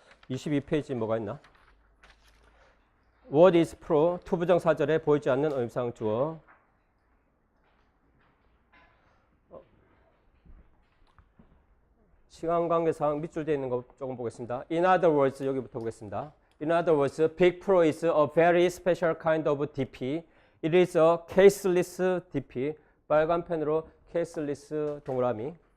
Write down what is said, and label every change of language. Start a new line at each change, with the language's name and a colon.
Korean: 22페이지 뭐가 있나?
English: What is pro?
Korean: 투부정사절에 보이지 않는 의미상 주어. 시간 관계상 밑줄 되어 있는 거 조금 보겠습니다.
English: In other words
Korean: 여기부터 보겠습니다.
English: In other words, Big Pro is a very special kind of DP. It is a caseless DP.
Korean: 빨간 펜으로 caseless 동그라미.